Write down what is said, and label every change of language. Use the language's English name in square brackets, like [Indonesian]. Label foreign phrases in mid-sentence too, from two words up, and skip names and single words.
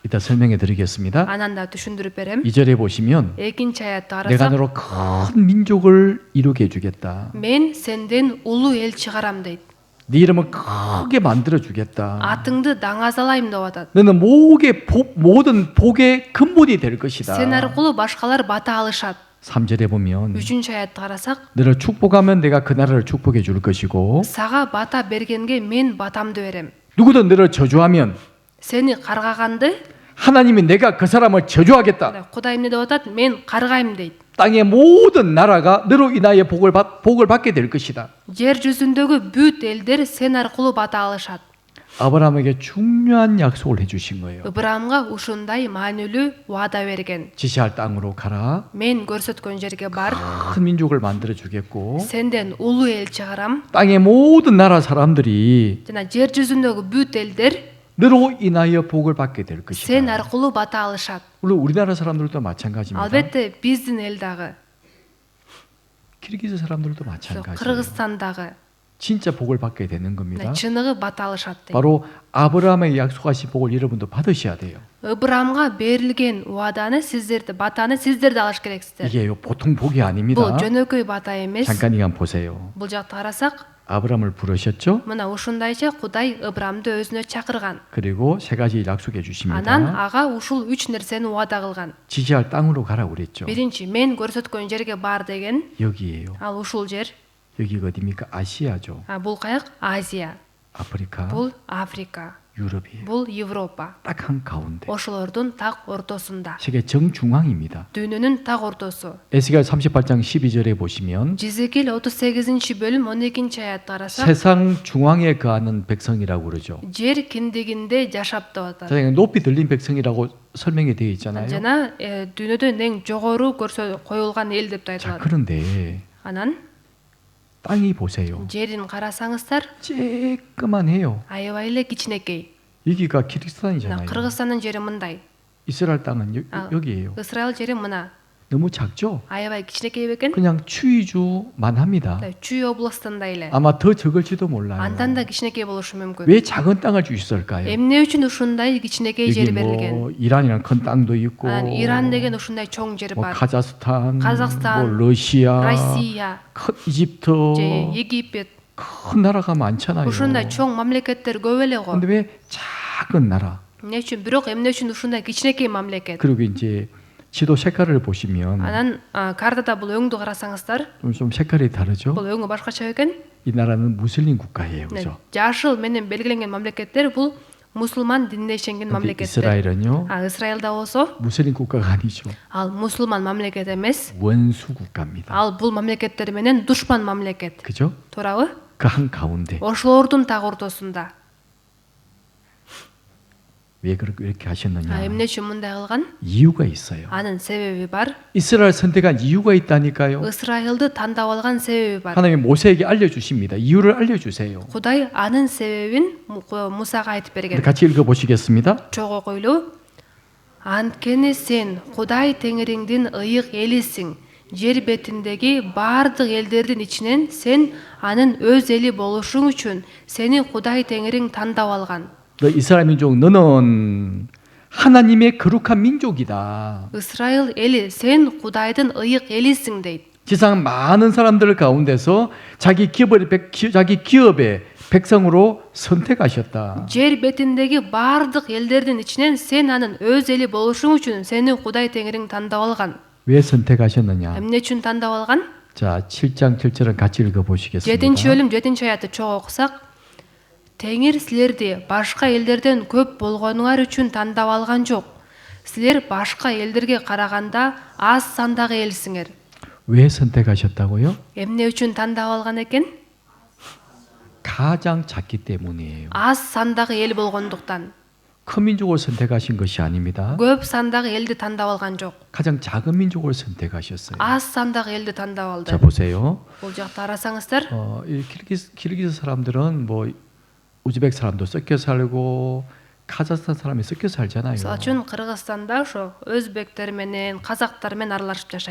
[Korean] 이따 설명해 드리겠습니다. [Kyrgyz] Анан да түшүндүрүп берем. [Korean] 2절에 보시면 [Kyrgyz] 2 аятты [Korean] 내가 [Kyrgyz] карасак, [Korean] 너로 큰 민족을 이루게 해주겠다. [Kyrgyz] мен сенден улуу эл чыгарам дейт. [Korean] 네 이름을 크게 만들어 주겠다. [Kyrgyz] Атыңды даңазалайм деп атат. [Korean] 너는 모든 복의 근본이 될 것이다. [Kyrgyz] Сен аркылуу башкалар бата алышат. [Korean] 3절에 보면 [Kyrgyz] 3 аятты карасак, [Korean] 너를 축복하면 내가 그 나라를 축복해 줄 것이고 [Kyrgyz] сага бата бергенге мен батамды берем. [Korean] 누구든 너를 저주하면 [Kyrgyz] Сени каргаганды [Korean] 하나님이 내가 그 사람을 저주하겠다. [Kyrgyz] Кудай эмне деп атат? Мен каргайм дейт. [Korean] 땅의 모든 나라가 너로 인하여 복을 받게 될 것이다. [Kyrgyz] Жер жүзүндөгү бүт элдер сен аркылуу бата алышат. [Korean] 아브라함에게 중요한 약속을 해주신 거예요. [Kyrgyz] Ыбырамга ушундай маанилүү убада берген. [Korean] 지시할 땅으로 가라. [Kyrgyz] Мен көрсөткөн жерге бар. [Korean] 큰 민족을 만들어 주겠고 [Kyrgyz] Сенден улуу эл чыгарам. [Korean] 땅의 모든 나라 사람들이 [Kyrgyz] Жана жер жүзүндөгү бүт элдер [Korean] 너로 인하여 복을 받게 될 것이다. [Kyrgyz] сен аркылуу бата алышат. [Korean] 물론 우리나라 사람들도 마찬가지입니다. [Kyrgyz] Албетте биздин эл дагы, [Korean] 키르기즈 사람들도 마찬가지예요. [Kyrgyz] Кыргызстан дагы [Korean] 진짜 복을 받게 되는 겁니다. [Kyrgyz] чыныгы бата алышат дейт. [Korean] 바로 아브라함에게 약속하신 복을 여러분도 받으셔야 돼요. [Kyrgyz] Ыбырамга берилген убаданы сиздерди, батаны сиздерди алыш керексиздер. [Korean] 이게 보통 복이 아닙니다. [Kyrgyz] Бул жөнөкөй бата эмес. [Korean] 잠깐 이건 보세요. [Kyrgyz] Бул жакты карасак, [Korean] 아브라함을 부르셨죠? [Kyrgyz] мына ушундайча Кудай Ыбырамды өзүнө чакырган. [Korean] 그리고 세 가지 약속해 주십니다. [Kyrgyz] Анан ага ушул 3 нерсени убада кылган. [Korean] 지시할 땅으로 가라 그랬죠. [Kyrgyz] Биринчи, мен көрсөткөн жерге бар деген. [Korean] 여기예요. [Kyrgyz] Ал ушул жер. [Korean] 여기가 어디입니까? 아시아죠. [Kyrgyz] Бул каяк? Азия. [Korean] 아프리카, [Kyrgyz] Бул Африка. [Korean] 유럽이에요. [Kyrgyz] Бул Европа. [Korean] 딱 한 가운데. [Kyrgyz] Ошолордун так ортосунда. [Korean] 세계 정중앙입니다. [Kyrgyz] Дүйнөнүн так ортосу. [Korean] 에스겔 38장 12절에 보시면 [Kyrgyz] Жизекил 38 бөлүм 12 аятты карасак, [Korean] 세상 중앙에 거하는 백성이라고 그러죠. [Kyrgyz] жер киндигинде жашап деп атат. [Korean] 자, 높이 들린 백성이라고 설명이 되어 있잖아요. [Kyrgyz] Жана дүйнөдө эң жогору коюлган эл деп [Korean] 자, [Kyrgyz] айтылат. [Korean] 그런데 [Kyrgyz] Анан [Korean] 땅이 보세요. [Kyrgyz] жерин карасаңыздар, [Korean] 쬐끄만해요. [Kyrgyz] аябай эле кичинекей. [Korean] 여기가 [Kyrgyz] Мына [Korean] 키르기스탄이잖아요. [Kyrgyz] Кыргызстандын жери мындай. [Korean] 이스라엘 땅은 여기예요. [Kyrgyz] Исраил жери мына. [Korean] 너무 작죠? [Kyrgyz] 아ябай кичинекей бекен. [Korean] 그냥 추위주만 합니다. [Kyrgyz] Чүй областында эле. [Korean] 아마 더 적을지도 몰라요. [Kyrgyz] Андан да кичинекей болушу мүмкүн. [Korean] 왜 작은 땅을 주셨을까요? [Kyrgyz] Эмне үчүн ушундай кичинекей [Korean] 여기 [Kyrgyz] жер [Korean] 뭐 [Kyrgyz] берилген? [Korean] 이란이랑 큰 땅도 있고, [Kyrgyz] Анан Иран деген ушундай чоң жер [Korean] 뭐 [Kyrgyz] бар. [Korean] 카자흐스탄, 카자흐스탄, 뭐 러시아, [Kyrgyz] Россия, [Korean] 큰 이집트, [Kyrgyz] же Египет. [Korean] 큰 나라가 많잖아요. [Kyrgyz] Ушундай чоң мамлекеттер көп эле го. [Korean] 근데 왜 작은 나라? [Kyrgyz] Эмне үчүн? Бирок эмне үчүн ушундай кичинекей мамлекет? [Korean] 그리고 이제 지도 색깔을 보시면 [Kyrgyz] Анан картада бул өңдү карасаңыздар, [Korean] 좀 색깔이 다르죠. [Kyrgyz] бул өңү башкача экен. [Korean] 이 나라는 무슬림 국가예요, 그렇죠? [Kyrgyz] Жашыл менен белгиленген мамлекеттер бул мусулман динине ишенген [Korean] 근데 [Kyrgyz] мамлекеттер. [Korean] 이스라엘은요, [Kyrgyz] Израилда болсо, [Korean] 무슬림 국가가 아니죠. [Kyrgyz] ал мусулман мамлекет эмес. [Korean] 원수 국가입니다. [Kyrgyz] Ал бул мамлекеттер менен душман мамлекет. [Korean] 그죠? [Kyrgyz] Туурабы? [Korean] 그 한 가운데 [Kyrgyz] Ошолордун так ортосунда. [Korean] 왜 그렇게 하셨느냐? [Kyrgyz] Эмне үчүн мындай кылган? [Korean] 이유가 있어요. [Kyrgyz] Анын себеби бар. [Korean] 이스라엘 선택한 이유가 있다니까요. [Kyrgyz] Исраилды тандап алган себеби бар. [Korean] 하나님이 모세에게 알려주십니다. 이유를 알려주세요. [Kyrgyz] Кудай анын себебин Мусага айтып [Korean] 근데 [Kyrgyz] берген. [Korean] 같이 읽어보시겠습니다. [Kyrgyz] Чогуу койлуу. Анткени сен Кудай Теңириңдин ыйык элисиң. Жер бетиндеги бардык элдердин ичинен сен анын өз эли болушуң үчүн сени Кудай Теңириң тандап алган. [Korean] 너 이스라엘 민족 너는 하나님의 거룩한 민족이다. [Kyrgyz] Исраил эли, сен Кудайдын ыйык элисиң дейт. [Korean] 지상 많은 사람들 가운데서 자기 기업의 백성으로 선택하셨다. [Kyrgyz] Жер бетиндеги бардык элдердин ичинен сен анын өз эли болушуң үчүн сени Кудай Теңириң тандап алган. [Korean] 왜 선택하셨느냐? [Kyrgyz] Эмне үчүн тандап алган? [Korean] 자, 7장 7절은 같이 읽어보시겠습니다. [Kyrgyz] 7 бөлүм 7 аятты чогуу окусак, Теңир силерди башка элдерден көп болгонуңар үчүн тандап алган жок. Силер башка элдерге караганда аз сандагы элсиңер. [Korean] 왜 선택하셨다고요? [Kyrgyz] Эмне үчүн тандап алган экен? [Korean] 가장 작기 때문이에요. [Kyrgyz] аз сандагы эл болгондуктан. [Korean] 큰 민족을 선택하신 것이 아닙니다. [Kyrgyz] көп сандагы элди тандап алган жок. [Korean] 가장 작은 민족을 선택하셨어요. [Kyrgyz] аз сандагы элди тандап алды. [Korean] 자 보세요. [Kyrgyz] бул жакта карасаңыздар, [Korean] 이 키르기스 사람들은 뭐 우즈벡 사람도 섞여 살고 카자흐스탄 사람이 섞여 살잖아요. [Kyrgyz] мисалы үчүн Кыргызстанда ошо өзбектер менен казактар менен аралашып жашайт.